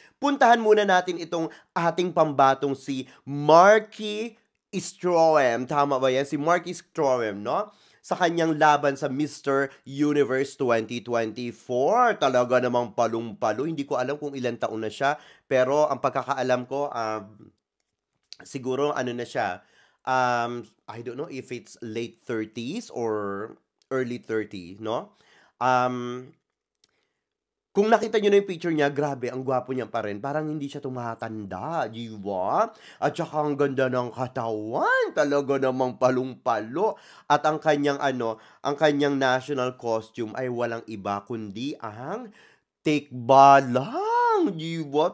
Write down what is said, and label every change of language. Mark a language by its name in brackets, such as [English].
[Filipino] Puntahan muna natin itong ating pambatong si Marky Stroem. Tama ba yan? Si Marky Stroem, no? Sa kanyang laban sa Mr. Universe 2024. Talaga namang palong-palo. Hindi ko alam kung ilang taon na siya. Pero ang pagkakaalam ko, siguro ano na siya. [English] I don't know if it's late 30s or early 30s, no? [Filipino] Kung nakita nyo na yung picture niya, grabe, ang gwapo niya pa rin. Parang hindi siya tumatanda, di ba? At saka ang ganda ng katawan. Talaga namang palong-palo. At ang kanyang ang kanyang national costume ay walang iba kundi ang tikbalang. Di ba?